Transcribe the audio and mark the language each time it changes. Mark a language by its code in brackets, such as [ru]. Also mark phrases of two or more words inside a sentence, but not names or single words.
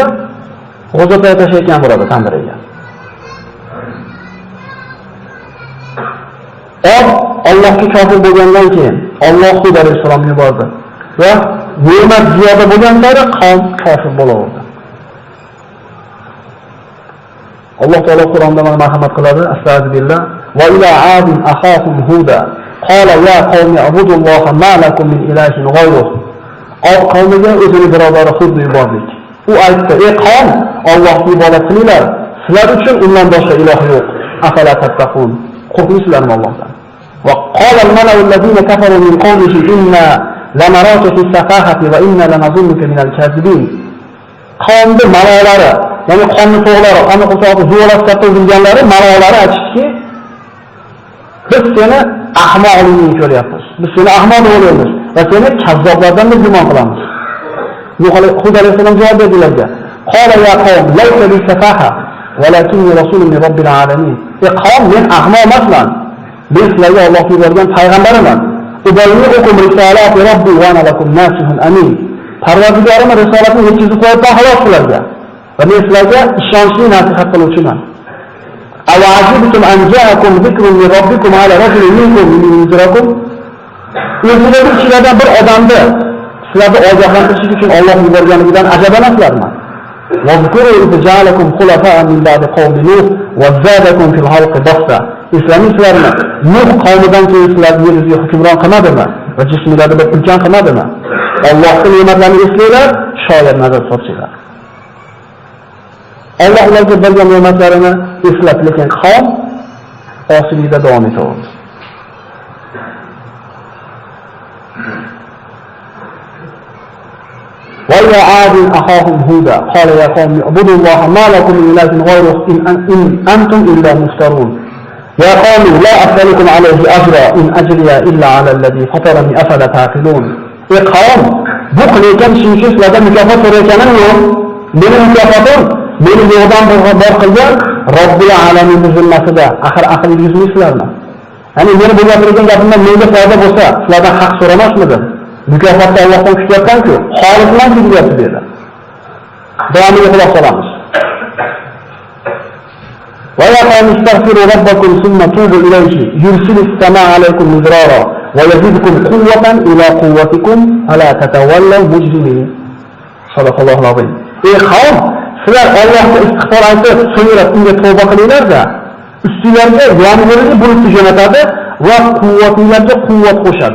[uz] G'o'zatay tashlayotgan bo'ladi tandiriga. Allohga kofir bo'lgandan keyin Alloh Hud alayhisalomni yubordi va ne'mat ziyoda bo'lgan sari qavm kofir bo'laverdi. Alloh taolo Qur'onda mana marhamat qiladi. Astagfirullah. [ar] وإلى عاد أخاهم هودا قال يا قوم اعبدوا الله ما لكم من إله غيره. [uz] Od qavmiga o'zini birodari Hudni yubordik. U aytdi: "Ey qavm, Allohga ibodat qilinglar. Sizlar uchun undan boshqa iloh yo'q. [ar] أفلا تتقون. [uz] Qo'rqmaysizlarmi Allohdan?" [ar] وقال الملأ الذين كفروا من قومه إنا لنراك في سفاهة وإنا لنظنك من الكاذبين. [uz] Qavmda malolari, ya'ni qonni to'g'lari, qonni qo'shog'i zo'rlab topilganlari malolari aytishdiki, biz seni ahmoqligingni ko'ryapmiz. Biz seni ahmoq deb o'ylaymiz va seni kazzoblardan deb gumon qilamiz. Hud alayhisalom javob berdilarga: [ar] "قال يا قوم ليس بي سفاهة ولكني رسول من رب العالمين." [uz] Ey qavm, men ahmoq emasman. Men sizlarga Alloh yuborgan payg'ambaraman. [ar] أبلغكم رسالات ربي وأنا لكم ناصح أمين. [uz] Parvardigorim risolatni yetkazib qo'yibman xolos sizlarga. Va men sizlarga ishonchli nasihat qiluvchiman. [ar] أوعجبتم أن جاءكم ذكر من ربكم على رجل منكم لينذركم. [uz] O'zingizlarning ichingizdan bir odamni sizlarni ogohlantirish uchun Alloh yuborganidan ajabansizlarmi? [ar] واذكروا إذ جعلكم خلفاء من بعد قوم نوح وزادكم في الخلق بسطة. [uz] Sizlarni Nuh qavmidan keyin sizlarni yeringizga hukmron qilmadimi va jismlarni bir ulkan qilmadimi? Allohning ne'matlarini eslanglar, shoyat nazar solsanglar. Alloh ularga bergan ne'matlarini eslab, lekin qavm osiylikda davom etaverdi. [ar] وَإِلَى عَادٍ أَخَاهُمْ هُودًا قَالَ يَا قَوْمِ اعْبُدُوا اللَّهَ مَا لَكُم مِّن إِلَٰهٍ غَيْرُهُ إِنْ أَنتُمْ إِلَّا مُفْتَرُونَ يَا قَوْمِ لَا أَسْأَلُكُمْ عَلَيْهِ أَجْرًا إِنْ أَجْرِيَ إِلَّا عَلَى الَّذِي فَطَرَنِي أَفَلَا تَعْقِلُونَ. [uz] Ey qavm, bu qilayotgan ishim uchun sizlardan mukofot so'rayotganim yo'q. Mening mukofotim meni yo'qdan bor qilgan [ar] رب العالمين [uz] zimmasida. Axir aqlingiz yo'qsizlarmi? Ya'ni meni bu gapirgan gapimdan menga foyda bo'lsa, sizlardan haq so'ramasmidim? Mukofotni Allohdan kutyapman-ku, xolisman deyapti dedi. Davomiga quloq solamiz. [ar] ويا قوم استغفروا ربكم ثم توبوا إليه يرسل السماء عليكم مدرارا ويزدكم قوة إلى قوتكم ولا تتولوا مجرمين. صدق الله العظيم. [uz] Ey qavm, sizlar Allohga istig'for aytib, so'ngra unga tavba qilinglar-da, ustingizga yomg'irni bulutni jo'natadi va quvvatingizga quvvat qo'shadi.